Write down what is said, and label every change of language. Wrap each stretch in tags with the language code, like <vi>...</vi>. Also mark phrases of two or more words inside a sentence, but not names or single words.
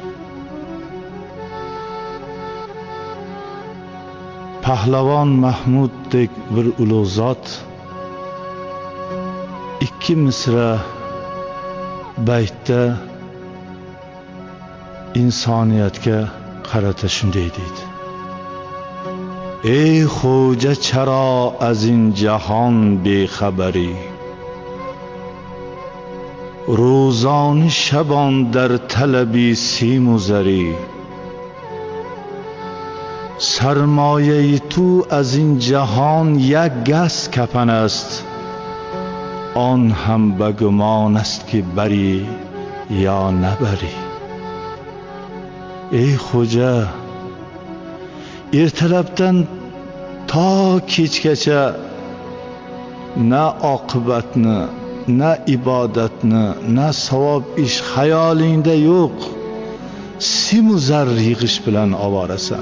<uz>Pahlavon Mahmuddek bir ulug' zot ikki misra baytda insoniyatga qarata shunday deydi:</uz> <fa>ای خواجه، چرا از این جهان بی‌خبری, روزان شبان در طلبی سیم و زری. سرمایه تو از این جهان یک گز کفن است، آن هم به گمان است که بری یا نبری.</fa> <uz>ey xo'ja, ertalabdan to kechgacha na oqibatni, na ibodatni, na savob ish xayolingda yo'q. Simu zar yig'ish bilan ovorasan.</uz>